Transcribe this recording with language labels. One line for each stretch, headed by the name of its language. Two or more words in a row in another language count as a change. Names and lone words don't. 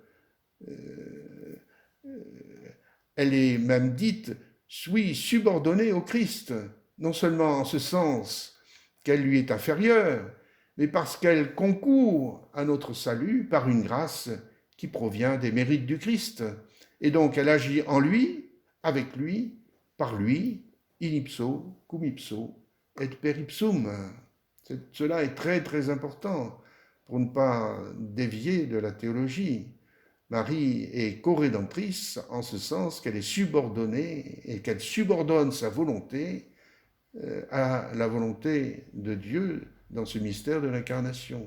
French: Elle est même dite, oui, subordonnée au Christ, non seulement en ce sens qu'elle lui est inférieure, mais parce qu'elle concourt à notre salut par une grâce qui provient des mérites du Christ. Et donc elle agit en lui, avec lui, par lui,
Latin: in ipso, cum ipso, et per ipsum.
French: Cela est très très important pour ne pas dévier de la théologie. Marie est co-rédemptrice en ce sens qu'elle est subordonnée et qu'elle subordonne sa volonté à la volonté de Dieu dans ce mystère de l'incarnation.